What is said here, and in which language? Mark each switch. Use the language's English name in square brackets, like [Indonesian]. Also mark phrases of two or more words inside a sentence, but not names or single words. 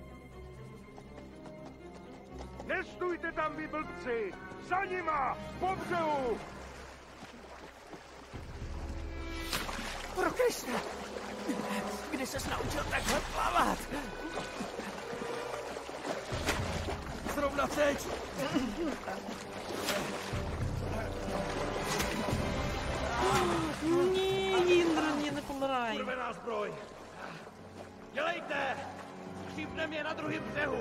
[Czech] Nestůjte tam, vy blbci! Za nima! Po břehu! Pro Krista! Kdy ses naučil takhle plavat? Zrovna teď! [Ukrainian] Ні, Індра, ні, не помирай. [Czech] Kurvená zbroj! Dělejte! Skřípneme je na druhém břehu!